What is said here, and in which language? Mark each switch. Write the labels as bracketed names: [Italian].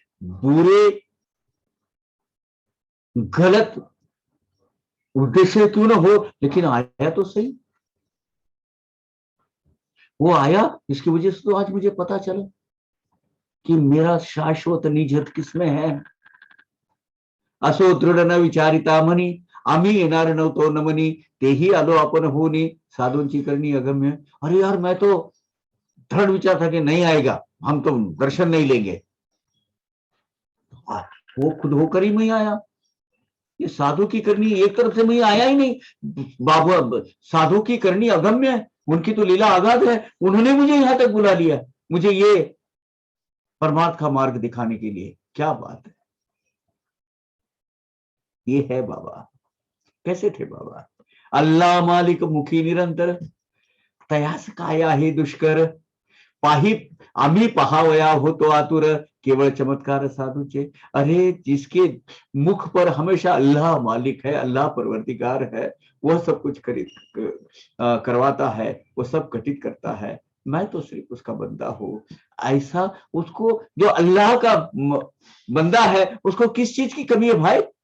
[Hindi] बुरे गलत उद्देश्य क्यों ना हो, लेकिन आया तो सही। वो आया, इसकी वजह से तो आज मुझे पता चला कि मेरा शाश्वत निजत किसमें है। [Marathi] असो दृढ न विचारिता म्हणी, आम्ही येणार नव्हतो न म्हणी, तेही आलो आपण होनी, साधूंची करणी अगम्य। [Hindi] अरे यार मैं तो दृढ़ विचार था कि नहीं आएगा, हम तो दर्शन नहीं लेंगे, वो खुद होकर ही मैं आया। ये साधु की करनी एक तरफ से मैं आया ही नहीं, बाबा साधु की करनी अगम्य है, उनकी तो लीला अगाध है, उन्होंने मुझे यहां तक बुला लिया, मुझे ये परमार्थ का मार्ग दिखाने के लिए। क्या बात है, ये है बाबा। कैसे थे बाबा? [Marathi] अल्लाह मालिक मुखी निरंतर, तयास काय आहे दुष्कर, पाही आम्ही पहावया होतो आतुर, केवळ चमत्कार साधुचे। [Hindi] अरे जिसके मुख पर हमेशा अल्लाह मालिक है, अल्लाह परवरदिगार है, वह सब कुछ करवाता है, वो सब घटित करता है, मैं तो सिर्फ उसका बंदा हूं। ऐसा उसको जो अल्लाह का बंदा है, उसको किस चीज की कमी है भाई?